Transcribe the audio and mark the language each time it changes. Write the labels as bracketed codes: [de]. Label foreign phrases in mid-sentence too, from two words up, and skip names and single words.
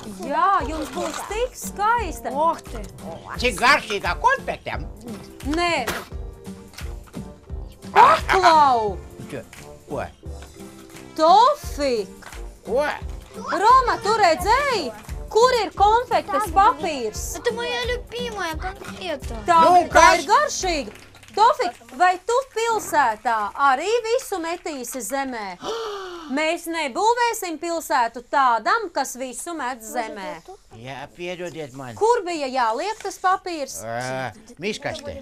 [lv] Jā, jums būs tik skaista. [ru] Ох ты. [lv] Cik garšīgā konfektēm. Nē. Paklau! Ko? Tofik! Ko? Roma, tu redzēji, kur ir konfektes papīrs? [ru] Это моя любимая конфета. [lv] Tā, Nu, tā kas? ir garšīga. Tofik, vai tu pilsētā arī visu metīsi zemē? Mēs nebūvēsim pilsētu tādam, kas visu met zemē. Jā, piedodiet man. Kur bija jāliek tas papīrs? Miškaste.